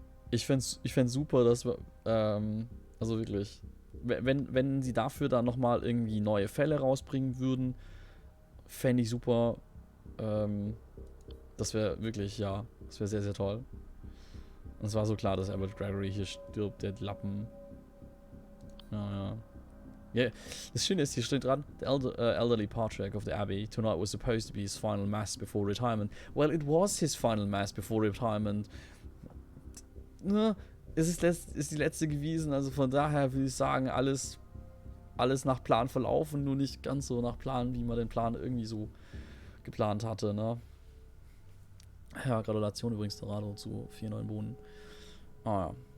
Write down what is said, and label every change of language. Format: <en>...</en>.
<de>Ich fänd's super, dass wir, also wirklich, wenn sie dafür dann nochmal irgendwie neue Fälle rausbringen würden, fände ich super. Das wäre wirklich, ja, das wäre sehr, sehr toll. Und es war so klar, dass Abbot Gregory hier stirbt, der Lappen. Ja. Ja, das Schöne ist, hier steht dran,</de> <en>the elderly patriarch of the abbey tonight was supposed to be his final mass before retirement. Well, it was his final mass before retirement.</en> <de>Ne, ist die letzte gewesen, also von daher würde ich sagen, alles nach Plan verlaufen, nur nicht ganz so nach Plan, wie man den Plan irgendwie so geplant hatte, ne? Ja, Gratulation übrigens, Dorado, zu 4 neuen Bohnen. Ah ja.</de>